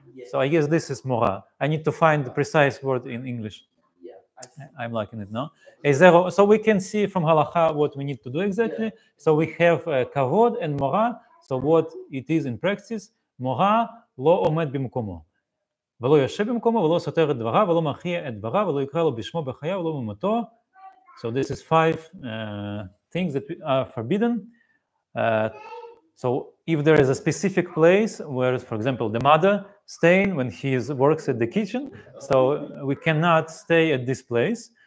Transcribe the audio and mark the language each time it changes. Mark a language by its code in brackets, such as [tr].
[en] So I guess this is mora. I need to find the precise word in English. I'm liking it now. So we can see from halacha what we need to do exactly. So we have kavod and mora. So what it is in practice, [he] מורה לא עומד במקומו. ולא יושב במקומו, ולא סותר את דבריו, ולא מכריע את דבריו, ולא יקרא לו בשמו בחייו, ולא במותו. [en] So this is 5 things that are forbidden. So if there is a specific place where, for example, the mother staying when he works at the kitchen, so we cannot stay at this place.